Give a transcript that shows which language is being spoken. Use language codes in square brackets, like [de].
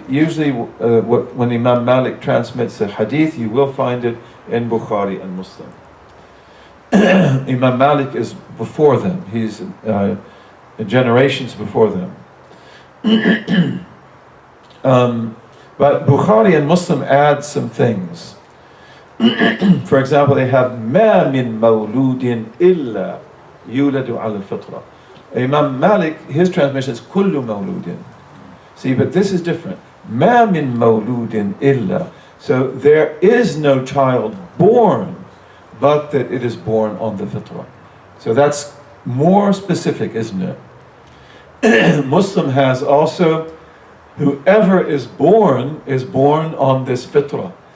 [en] Usually when Imam Malik transmits a hadith, you will find it in Bukhari and Muslim. Imam Malik is before them. He's generations before them. But Bukhari and Muslim add some things. For example, they have [ar] مَا مِن مَوْلُودٍ إِلَّا يُولَدُ عَلَى الْفِطْرَةِ. [en] Imam Malik, his transmission is [ar] كُلُّ مَوْلُودٍ. [en] See, but this is different. [ar] مَا مِن مَوْلُودٍ إِلَّا. [en] So there is no child born, but that it is born on the fitrah. So that's more specific, isn't it? Muslim has also, whoever is born on this fitrah.